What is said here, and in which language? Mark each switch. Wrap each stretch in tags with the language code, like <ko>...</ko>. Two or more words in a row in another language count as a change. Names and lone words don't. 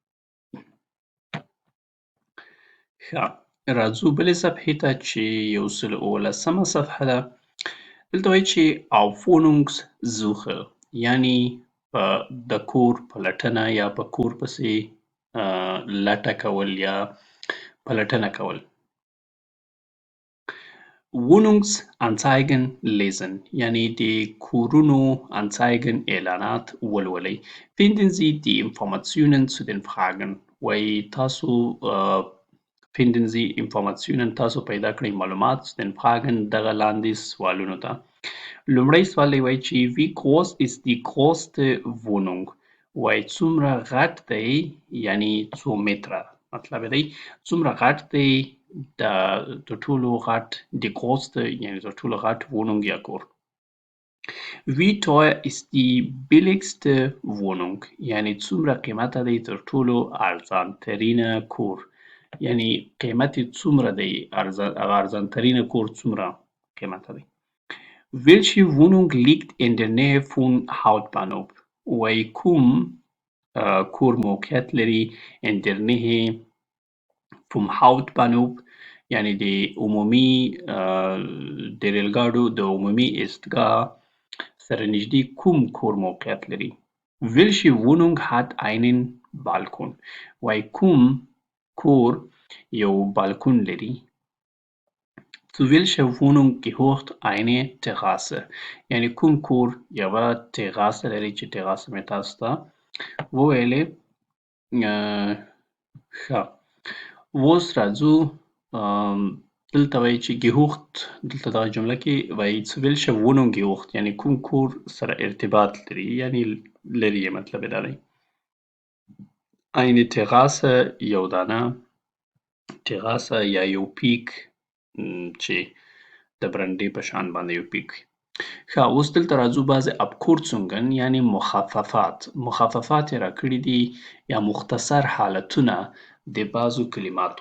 <ps>ښه راځو بلې صفحې ته چې 119 صفحه ده. دلته وایي چې Wohnungssuche یعنې د کور پلټنه یا په کور پسې لټه کول یا پلټنه کول.</ps> <de>Wohnungsanzeigen lesen</de> <ps>یعنې د کورونو Anzeigen اعلانات ولولئ.</ps> <de>Finden Sie die Informationen zu den Fragen</de> <ps>وایي تاسو</ps> <de>finden Sie Informationen</de> <ps>تاسو پیدا کړئ معلومات</ps> <de>zu den Fragen</de> <ps>دغه لاندې سوالونو ته. لومړی سوال دی وایي چې</ps> <de>wie groß ist die größte Wohnung</de> <ps>وایي څومره غټ دی یعنې څو متره مطلب دی څومره غټ دی د ټولو غټ</ps> <de>die größte</de> <ps>یعنې د ټولو غټ Wohnung یا کور.</ps> <de>Wie teuer ist die billigste Wohnung</de> <ps>یعنې څومره قیمته دی تر ټولو ارزانترینه کور یعنې قیمت یې څومره دی هغه ارزانترینه کور څومره قیمته دی.</ps> <de>Welche Wohnung liegt in der Nähe von Hauptbahnhof</de> <ps>وایي کوم کور موقعیت لري</ps> <de>in der Nähe vom Hauptbahnhof</de> <ps>یعنې د عمومي د ریل ګاډو د عمومي ایستګاه سره نږدې کوم کور موقعیت لري.</ps> <de>Welche Wohnung hat einen Balkon</de> <ps>وایي کوم کور یو بالکون لري.</ps> <de>Zu welcher Wohnung gehört eine Terrasse</de> <ps>یعنې کوم کور یوه تراسه لري چې تراسه مې تاسو ته وویلې. ښه اوس راځو دلته وایي چې gehört دلته دغه جمله کې وایي</ps> <de>zu welcher Wohnung gehört</de> <ps>یعنې کوم کور سره ارتباط لري یعنې لري مطلب یې دا دی.</ps> <de>eine Terrasse</de> <ps>یو دانه تراسه یا یو پیک چې د برنډې په شان باندې یو پیک. ښه اوس دلته راځو بعضې abkürzungen یعنې مخففات یې راکړي دي یا مختصر حالتونه د بعضو کلماتو.</ps>